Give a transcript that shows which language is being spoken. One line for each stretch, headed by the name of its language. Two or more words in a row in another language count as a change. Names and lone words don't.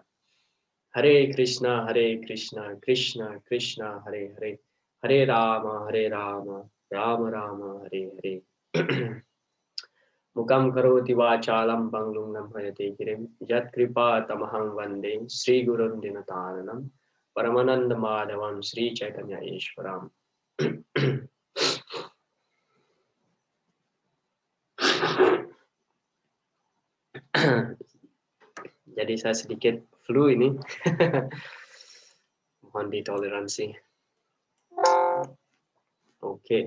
Sanskrit: Hare Krishna Krishna Krishna Hare Hare Hare Rama Rama Rama Hare Hare. Mukam karoti vachalam banglungnam hayate girim yat kripa tamahang vande Sri Gurun Dinataranam Paramananda Madhavam Sri Chaitanya Ishwaram.
Indonesian: Jadi saya sedikit flu ini. Mohon ditoleransi. Oke.